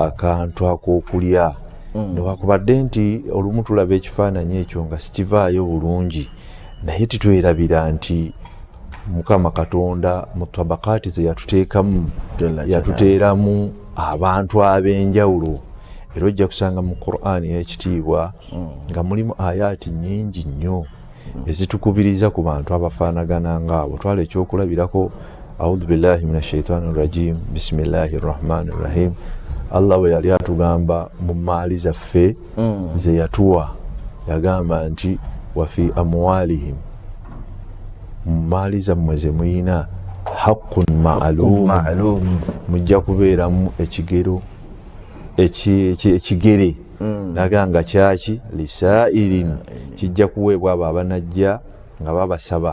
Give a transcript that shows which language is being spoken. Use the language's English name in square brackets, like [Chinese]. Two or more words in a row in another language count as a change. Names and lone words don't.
[Ganda] akantu ak'okulya newakubadde nti olumu tulaba ekifaananyi ekyo nga sikivaayo bulungi naye titwerabira nti Mukama Katonda mu tabakaati ze yatuteekamu yatuteeramu abantu ab'enjawulo era ojja kusanga mu Qur'ani y'ekitiibwa nga mulimu ayaati nnyingi nnyo ezitukubiriza ku bantu abafaanagana ngaabo. Twala ekyokulabirako [Arabic] أعوذ بالله من الشيطان الرجيم بسم الله الرحمن الرحيم. [Ganda] Allah bwe yali atugamba mu maali zaffe ze yatuwa yagamba nti [Arabic] وفي أموالهم, [Ganda] mu maali zammwe ze muyina [Arabic] حق معلوم, [Ganda] mujja kubeeramu ekigero ekigere naganga kyaki lisairin, kijja kuweebwa abo abanajja nga babasaba.